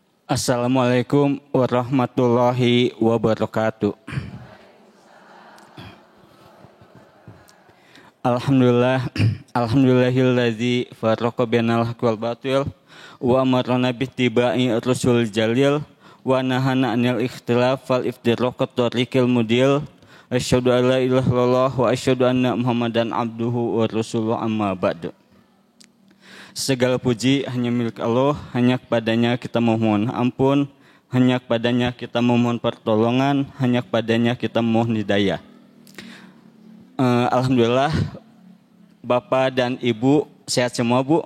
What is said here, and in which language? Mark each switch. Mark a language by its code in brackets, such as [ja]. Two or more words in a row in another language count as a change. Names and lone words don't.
[ar] السلام عليكم ورحمة الله وبركاته. الحمد لله الذي فرق بين الحق والباطل وأمرنا باتباع رسول جليل ونهانا عن الاختلاف فالافتراق طريق المضل. أشهد أن لا إله إلا الله وأشهد أن محمدا عبده ورسوله أما بعد. [id] Segala puji hanya milik Allah, hanya kepadanya kita memohon ampun, hanya kepadanya kita memohon pertolongan, hanya kepadanya kita memohon hidayah. Alhamdulillah, Bapak dan Ibu sehat semua, Bu?